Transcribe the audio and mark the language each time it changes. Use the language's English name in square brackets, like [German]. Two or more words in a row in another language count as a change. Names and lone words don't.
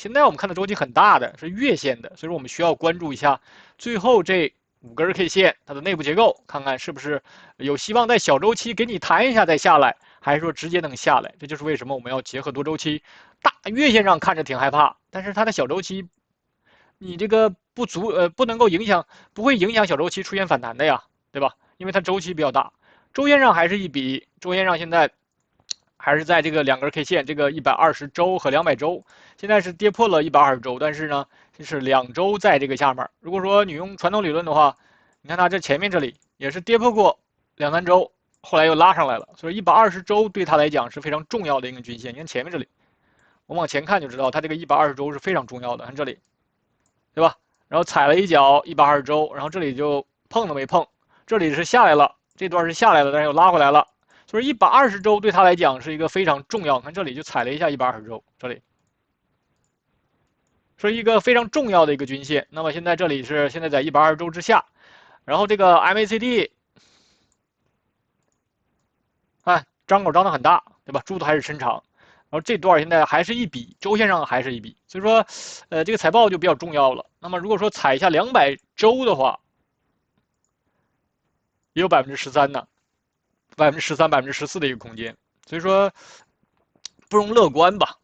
[Chinese] 現在我們看的週期很大的是月線的，所以說我們需要關注一下最後這5根 K 線它的內部結構，看看是不是有希望在小週期給你彈一下再下來，還是說直接能下來。這就是為什麼我們要結合多週期。大月線上看着挺害怕，但是它的小週期，你這個不能夠影響，不會影響小週期出現反彈的呀，對吧？因為它週期比較大。週線上還是一筆，週線上現在還是在這個2根 K 線，這個120週和200週，現在是跌破了120週，但是呢，就是2週在這個下面。如果說你用傳統理論的話，你看它這前面這裡也是跌破過2、3週，後來又拉上來了，所以120週對它來講是非常重要的一個均線。你看前面這裡，我們往前看就知道，它這個120週是非常重要的。看這裡，對吧？然後踩了一腳120週，然後這裡就碰都沒碰，這裡是下來了，這段是下來了，但是又拉回來了。所以120週對它來講是一個非常重要。看這裡就踩了一下120週，這裡是一個非常重要的一個均線。那麼現在這裡是現在在120 週之下，然後這個 MACD， 看張口張得很大，對吧？柱子還是伸長。然後這段現在還是一筆，週線上還是一筆，所以說，這個財報就比較重要了。那麼如果說踩一下200週的話，也有13%呢，13%、14%的一個空間，所以說不容樂觀吧。